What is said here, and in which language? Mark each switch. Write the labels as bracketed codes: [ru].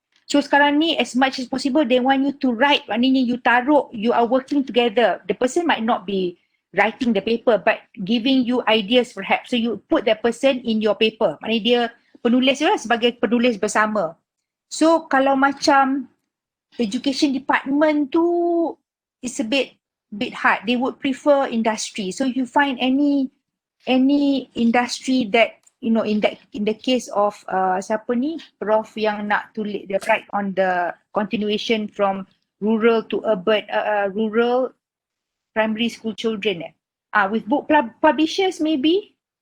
[en] So [ms] sekarang ni, [en] as much as possible, they want you to write, [ms] maknanya [en] you [ms] taruh, [en] you are working together. The person might not be writing the paper, but giving you ideas perhaps. So you put that person in your paper. [ms] Maknanya dia penulis lah, sebagai penulis bersama. [en] So [ms] kalau macam [en] education department [ms] tu, [en] it's a bit hard. They would prefer industry. So you find any industry that, you know, in the case of [ms] siapa ni, [en] Prof [ms] yang nak tulis, [en] the write on the continuation from rural to urban, rural primary school children, with book publishers maybe.